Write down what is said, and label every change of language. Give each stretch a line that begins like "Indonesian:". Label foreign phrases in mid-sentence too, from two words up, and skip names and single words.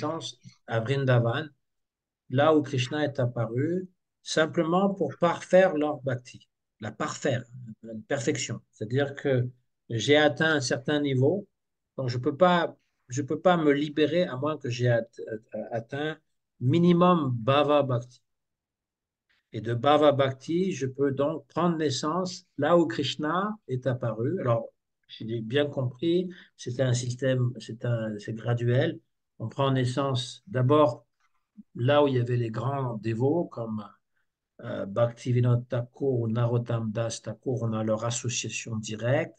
French: naissance à Vrindavan là où Krishna est apparu, simplement pour parfaire leur bhakti, la parfaire, la perfection. C'est-à-dire que j'ai atteint un certain niveau, donc je peux pas me libérer à moins que j'ai atteint minimum
Sanskrit: bhava bhakti.
French: Et de
Sanskrit: bhava bhakti,
French: je peux donc prendre naissance là où Krishna est apparu. Alors, j'ai bien compris, c'est un système, c'est graduel. On prend naissance d'abord là où il y avait les grands dévots comme Bhaktivinoda Thakur ou Narottam Das Thakur, on a leur association directe.